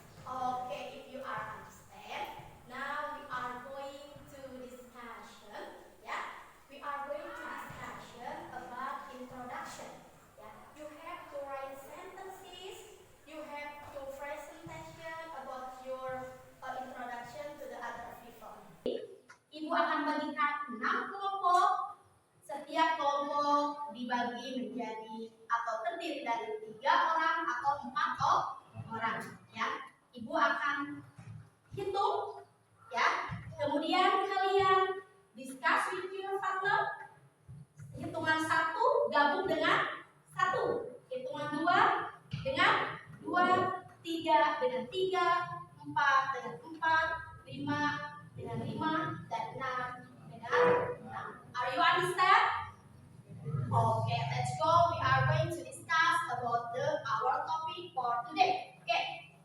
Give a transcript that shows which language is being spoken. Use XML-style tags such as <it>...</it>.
<en>Okay, if you are understand, now we are going to discussion. Yeah, we are going to discussion about introduction. Yeah, you have to write sentences. You have to presentation about your introduction to the other people.</en> <id>Ibu akan bagikan 6 kelompok. Setiap kelompok dibagi menjadi atau terdiri dari 3 orang atau 4 orang. Ya, ibu akan hitung. Ya, kemudian kalian</id> <en>discuss with your partner.</en> <id>Hitungan 1 gabung dengan 1. Hitungan 2 dengan 2, 3 dengan 3, 4 dengan 4, 5 dengan 5, dan 6 dengan 6.</id> <en>Are you understand? Okay, let's go. We are going to discuss about our topic for today. Okay.</en>